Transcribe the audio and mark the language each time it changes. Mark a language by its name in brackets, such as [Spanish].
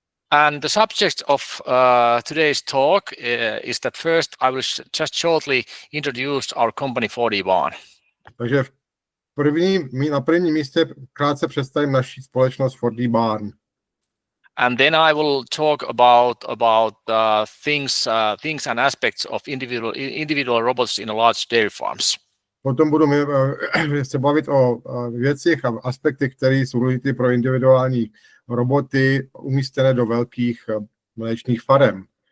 [English] And the subject of today's talk is that first I will just shortly introduce our company 4dBarn. [Czech] Takže na prvním místě krátce představím naši společnost 4dBarn. [English] And then I will talk about things and aspects of individual robots in large dairy farms. [Czech] Potom budu se bavit o věcech a aspektech, které jsou důležité pro individuální roboty umístěné do velkých mléčných farem.